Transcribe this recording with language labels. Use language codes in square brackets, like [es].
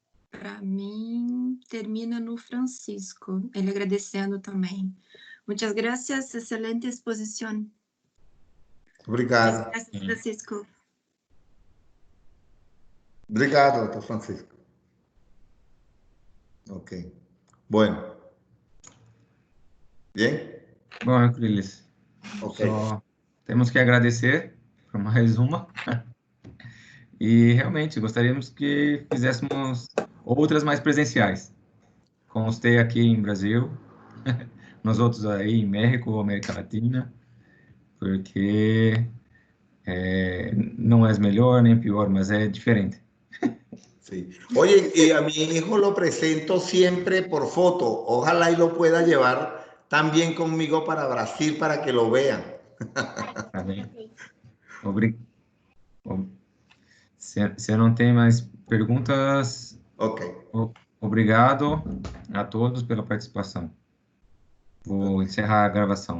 [pt] Para mim, termina no Francisco, ele agradecendo também. [es] Muchas gracias, excelente exposición. [pt] Obrigado. [es] Gracias, Francisco. [pt] Obrigado, [es] doctor [pt] Francisco. [es] Ok. Bueno. Bien? [pt] Bom, Euclides, Ok. só temos que agradecer por mais uma. E realmente gostaríamos que fizéssemos outras mais presenciais. Com você aqui em Brasil, nós outros aí em México, América Latina, porque não é melhor nem pior, mas é diferente. [es] Sí. Oye, y a mi hijo lo presento siempre por foto. Ojalá y lo pueda llevar también conmigo para Brasil para que lo vean. [pt] Tá bem? Se não tem mais perguntas, Ok. Obrigado a todos pela participação. Vou encerrar a gravação.